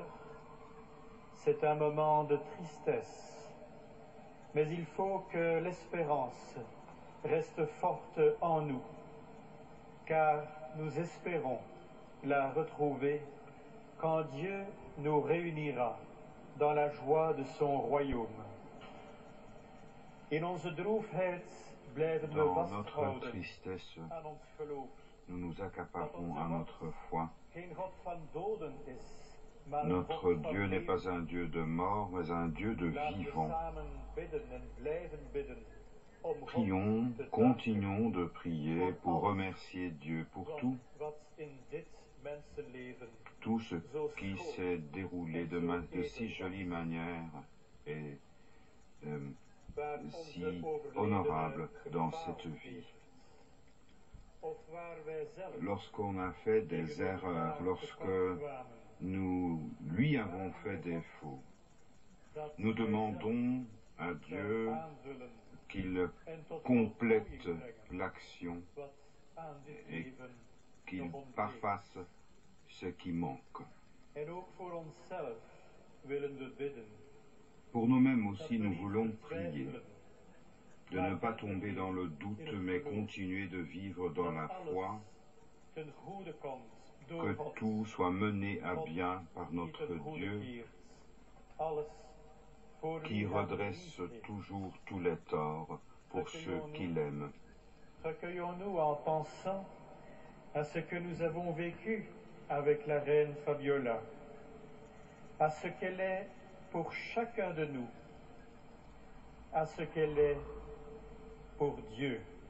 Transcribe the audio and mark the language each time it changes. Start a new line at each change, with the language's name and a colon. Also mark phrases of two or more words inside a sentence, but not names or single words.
French: C'est un moment de tristesse, mais il faut que l'espérance reste forte en nous, car nous espérons la retrouver quand Dieu nous réunira dans la joie de son royaume.
Dutch: In onze droefheid blijven we
French: Dans notre
Dutch: vasthouden
French: tristesse,
Dutch: aan ons geloof.
French: nous nous accaparons à notre foi.
Dutch: Geen God van doden is, maar een
French: Notre
Dutch: God van
French: Dieu n'est
Dutch: leven.
French: pas un Dieu de mort, mais un Dieu de
Dutch: Laten we
French: vivant.
Dutch: samen bidden en blijven bidden om God
French: Prions,
Dutch: te danken
French: continuons de prier pour remercier Dieu pour
Dutch: voor
French: tout,
Dutch: wat in dit mensenleven
French: tout ce qui s'est déroulé de si jolie manière et
Dutch: waar
French: si
Dutch: onze
French: honorable
Dutch: overledene
French: dans
Dutch: gefaald
French: cette vie.
Dutch: heeft. Of waar wij zelf
French: Lorsqu'on a fait des
Dutch: tegen
French: erreurs,
Dutch: elkaar
French: lorsque
Dutch: tekort kwamen,
French: nous lui avons fait défaut,
Dutch: dat
French: nous
Dutch: wij
French: demandons à
Dutch: zelf
French: Dieu
Dutch: zou aanvullen
French: qu'il
Dutch: en tot
French: complète
Dutch: voltooiing brengen
French: l'action
Dutch: wat aan dit
French: et
Dutch: leven
French: qu'il
Dutch: nog ontbreekt.
French: parfasse ce qui manque.
Dutch: En ook voor onszelf willen we bidden.
French: Pour nous-mêmes
Dutch: Dat
French: aussi,
Dutch: we
French: nous
Dutch: niet
French: voulons
Dutch: vertwijfelen,
French: prier, de ne pas tomber dans le doute, mais continuer de vivre dans la foi,
Dutch: ten goede komt door
French: que
Dutch: God,
French: tout soit mené à bien par
Dutch: die
French: notre
Dutch: ten goede
French: Dieu,
Dutch: keert. Alles
French: qui redresse toujours tous les torts pour ceux qui l'aiment. Recueillons-nous en pensant à ce que nous avons vécu avec la reine Fabiola, à ce qu'elle est pour chacun de nous, à ce qu'elle est pour Dieu.